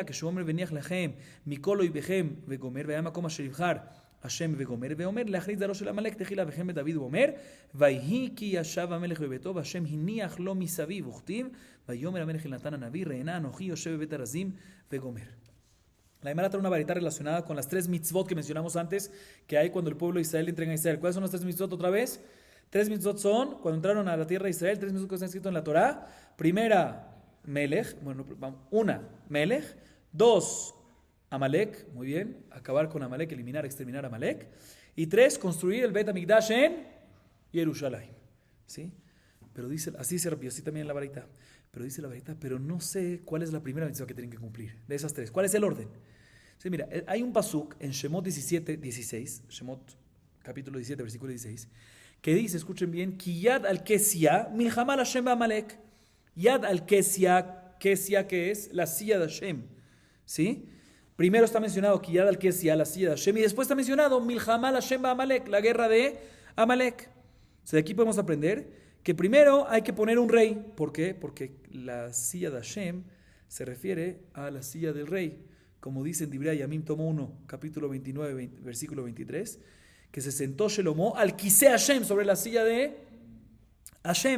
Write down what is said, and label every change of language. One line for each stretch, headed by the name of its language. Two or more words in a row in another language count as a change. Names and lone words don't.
Hebrew: כשהוא אומר וניח לכם מכל אויביכם וגומר, והיה מקום אשר יבחר השם וגומר, ואומר להכריז זרעו של עמלק תחילה, וכן בדוד הוא אומר ויהי כי ישב המלך בביתו והשם הניח לו מסביב, וכתיב ויאמר המלך אל נתן הנביא ראנה אנוכי יושב בבית ארזים וגומר.
Spanish: La Gemara trae una varita relacionada con las 3 mitzvot que mencionamos antes que hay cuando el pueblo de Israel entrega a Israel. ¿Cuáles son las 3 mitzvot otra vez? 3 mitzvot son cuando entraron a la tierra de Israel, 3 mitzvot que están escritos en la Torah. Primera, Melech, bueno, una, Melech. 2, Amalek, muy bien, acabar con Amalek, eliminar, exterminar a Amalek. Y 3, construir el Bet HaMikdash en Jerusalén. ¿Sí? Pero dice, así dice Rabbi Yossi también en la varita. Pero dice la varita, pero no sé cuál es la primera mitzvah que tienen que cumplir. De esas 3, ¿cuál es el orden? Sí, mira, hay un pasuk en Shemot 17, 16, Shemot capítulo 17, versículo 16, que dice, escuchen bien,
Hebrew: כי יד על כס יה מלחמה השם בעמלק. יד על כס יה,
Spanish: kesia que es la silla de Hashem. ¿Sí? Primero está mencionado
Hebrew: כי יד על כס יה,
Spanish: la silla de Hashem, y después está mencionado
Hebrew: מלחמה השם בעמלק,
Spanish: la guerra de Amalek. O sea, de aquí podemos aprender que primero hay que poner un rey. ¿Por qué? Porque la silla de Hashem se refiere a la silla del rey. Como dice en Divrei Yamim, tomo 1, capítulo 29, versículo 23, que se sentó Shelomo al
Hebrew: כסא השם,
Spanish: sobre la silla de Hashem.